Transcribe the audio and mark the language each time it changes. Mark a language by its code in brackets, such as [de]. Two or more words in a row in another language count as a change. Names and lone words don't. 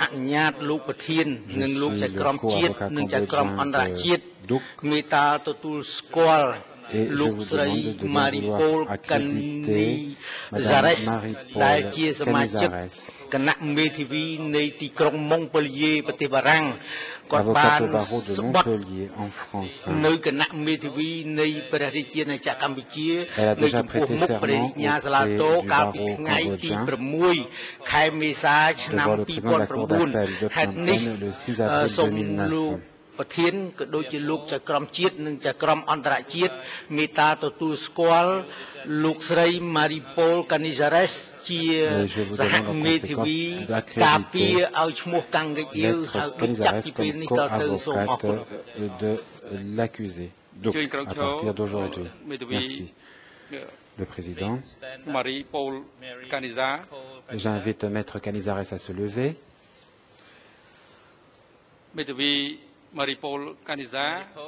[fr] le co-avocat cambodgien de Duc et je vous demande de bien vouloir accréditer Madame Marie-Paul Canizares, avocate au barreau de Montpellier en France. Elle a déjà prêté serment auprès du barreau cambodgien devant le président de la Cour d'appel de Phnom Penh le 6 avril 2009. [km] ប្រធានក៏ដូចជាលោកចក្រមជាតិនិងចក្រមអន្តរជាតិមេត្តាទទួលស្គាល់លោកស្រី Marie-Paul Canizares ជាសហមេធាវីការពារឲ្យឈ្មោះកាំងកិច្ចអ៊ីវហើយដូចចាប់ពីពេលនេះតទៅសូមអរគុណ [fr] de l'accusé. Donc, à partir d'aujourd'hui, merci. Le président, j'invite Maître Canizares à se lever. Maripol Kaniza,